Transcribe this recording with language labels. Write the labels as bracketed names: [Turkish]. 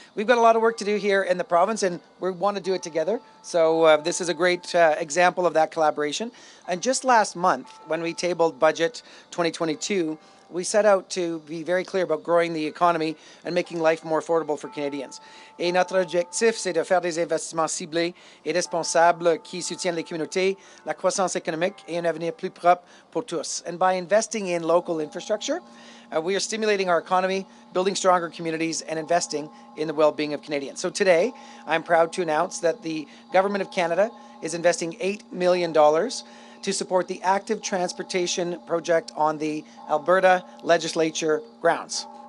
[English] We've got a lot of work to do here in the province, and we want to do it together. So this is a great example of that collaboration. And just last month, when we tabled Budget 2022, we set out to be very clear about growing the economy and making life more affordable for Canadians. [French] Et notre objectif, c'est de faire des investissements ciblés et responsables qui soutiennent les communautés, la croissance économique et un avenir plus propre pour tous. [English] And by investing in local infrastructure, we are stimulating our economy, building stronger communities, and investing in the well-being of Canadians. So today, I'm proud to announce that the Government of Canada is investing $8 million to support the active transportation project on the Alberta legislature grounds.